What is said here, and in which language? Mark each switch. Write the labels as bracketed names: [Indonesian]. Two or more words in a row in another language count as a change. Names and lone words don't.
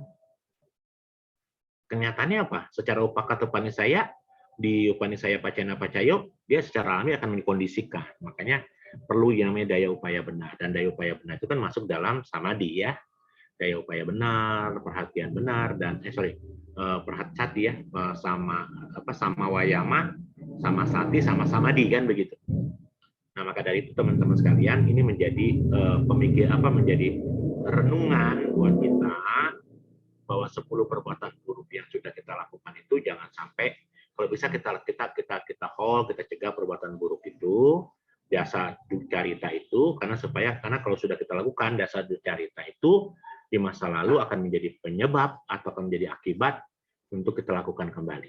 [Indonesian] Kenyataannya apa? Secara [Pali] upakatu panisaya [Indonesian] di [Pali] Upanisaya Pacayana Pacayo, [Indonesian] dia secara alami akan mengkondisikan. Makanya perlu yang namanya daya upaya benar. Dan daya upaya benar itu kan masuk dalam samadhi ya. Daya upaya benar, perhatian benar, dan perhati ya, [Pali] sama wayama, sama sati, sama samadhi [Indonesian] kan begitu. Nah maka dari itu teman-teman sekalian, ini menjadi menjadi renungan buat kita bahwa 10 perbuatan buruk yang sudah kita lakukan itu jangan sampai, kalau bisa kita hold, kita cegah perbuatan buruk itu, [Pali] dasar duccarita [Indonesian] itu, karena kalau sudah kita lakukan [Pali] dasar duccarita [Indonesian] itu di masa lalu akan menjadi penyebab atau akan menjadi akibat untuk kita lakukan kembali.